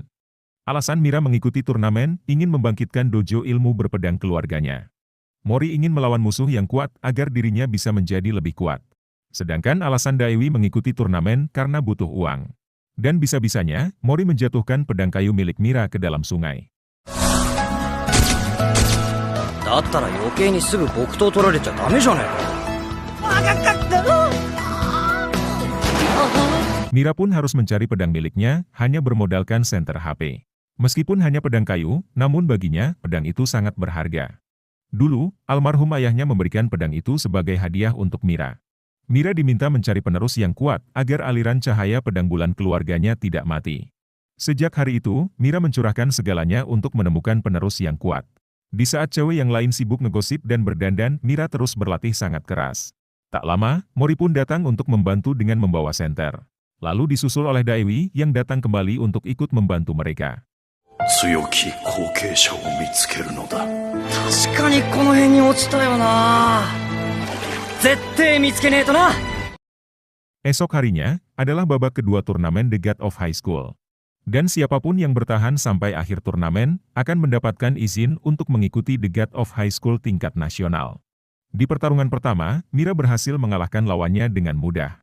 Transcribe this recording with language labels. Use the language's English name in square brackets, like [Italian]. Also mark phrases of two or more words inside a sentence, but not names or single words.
[Indonesian] Alasan Mira mengikuti turnamen ingin membangkitkan dojo ilmu berpedang keluarganya. Mori ingin melawan musuh yang kuat agar dirinya bisa menjadi lebih kuat. Sedangkan alasan Daewi mengikuti turnamen karena butuh uang. Dan bisa-bisanya, Mori menjatuhkan pedang kayu milik Mira ke dalam sungai. [Japanese] だったら余計にすぐ木刀取られちゃダメじゃねえか。 [Indonesian] Mira pun harus mencari pedang miliknya, hanya bermodalkan senter HP. Meskipun hanya pedang kayu, namun baginya, pedang itu sangat berharga. Dulu, almarhum ayahnya memberikan pedang itu sebagai hadiah untuk Mira. Mira diminta mencari penerus yang kuat, agar aliran cahaya pedang bulan keluarganya tidak mati. Sejak hari itu, Mira mencurahkan segalanya untuk menemukan penerus yang kuat. Di saat cewek yang lain sibuk ngegosip dan berdandan, Mira terus berlatih sangat keras. Tak lama, Mori pun datang untuk membantu dengan membawa senter. Lalu disusul oleh Daewi yang datang kembali untuk ikut membantu mereka. [Japanese] 強き後継者を見つけるのだ。確かにこの辺に落ちたよな。絶対見つけねえとな。 [Indonesian] Esok harinya, adalah babak kedua turnamen The God of High School. Dan siapapun yang bertahan sampai akhir turnamen, akan mendapatkan izin untuk mengikuti The God of High School tingkat nasional. Di pertarungan pertama, Mira berhasil mengalahkan lawannya dengan mudah.